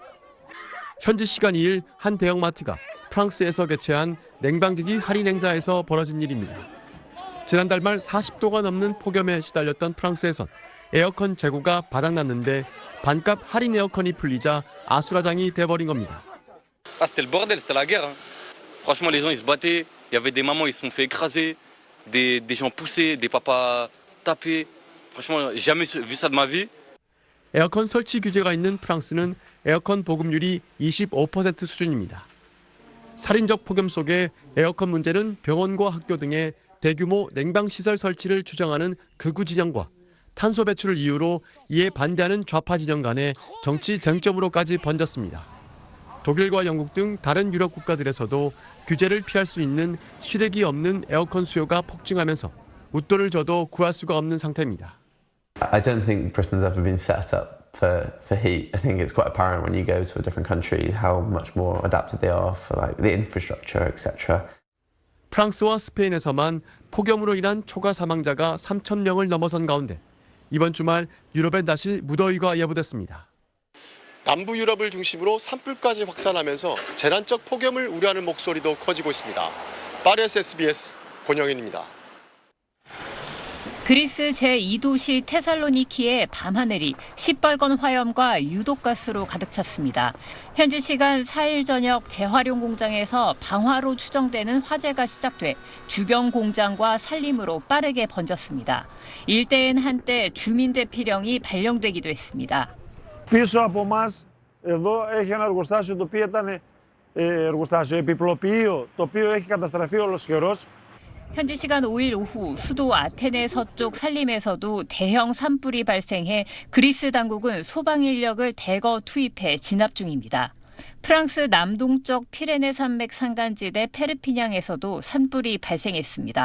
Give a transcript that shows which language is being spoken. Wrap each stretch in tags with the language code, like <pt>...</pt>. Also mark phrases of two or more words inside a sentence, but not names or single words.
<ko>현지 시간 2일 한 대형마트가 프랑스에서 개최한 냉방기기 할인 행사에서 벌어진 일입니다. 지난달 말 40도가 넘는 폭염에 시달렸던 프랑스에선 에어컨 재고가 바닥났는데 반값 할인 에어컨이 풀리자 아수라장이 돼버린 겁니다.</ko> <fr>Ah, c'était le bordel, c'était la guerre. Hein. Franchement, les gens ils se battaient. Il y avait des mamans, ils se sont fait écraser, des gens poussés, des papas tapés. Franchement, j'ai jamais vu ça de ma vie.</fr> <ko>에어컨 설치 규제가 있는 프랑스는 에어컨 보급률이 25% 수준입니다. 살인적 폭염 속에 에어컨 문제는 병원과 학교 등의 대규모 냉방시설 설치를 주장하는 극우 진영과 탄소 배출을 이유로 이에 반대하는 좌파 진영 간의 정치 쟁점으로까지 번졌습니다. 독일과 영국 등 다른 유럽 국가들에서도 규제를 피할 수 있는 실외기 없는 에어컨 수요가 폭증하면서 웃돈을 줘도 구할 수가 없는 상태입니다.</ko> <en>I don't think Britain's ever been set up for heat. I think it's quite apparent when you go to a different country how much more adapted they are for like the infrastructure, etc.</en> <ko>프랑스와 스페인에서만 폭염으로 인한 초과 사망자가 3,000명을 넘어선 가운데 이번 주말 유럽엔 다시 무더위가 예보됐습니다. 남부 유럽을 중심으로 산불까지 확산하면서 재난적 폭염을 우려하는 목소리도 커지고 있습니다. 파리에서 SBS 권영현입니다. 그리스 제2도시 테살로니키의 밤하늘이 시뻘건 화염과 유독가스로 가득 찼습니다. 현지 시간 4일 저녁 재활용 공장에서 방화로 추정되는 화재가 시작돼 주변 공장과 산림으로 빠르게 번졌습니다. 일대엔 한때 주민 대피령이 발령되기도 했습니다.</ko> <el>Πίσω από μας εδώ έχει ένα εργοστάσιο το οποίο ήταν εργοστάσιο επιπλοποιείο, το οποίο έχει καταστραφεί ολοσχερός.</el> <ko>현지 시간 5일 오후 수도 아테네 서쪽 산림에서도 대형 산불이 발생해 그리스 당국은 소방 인력을 대거 투입해 진압 중입니다. 프랑스 남동쪽 피레네 산맥 산간지대 페르피냥에서도 산불이 발생했습니다.</ko>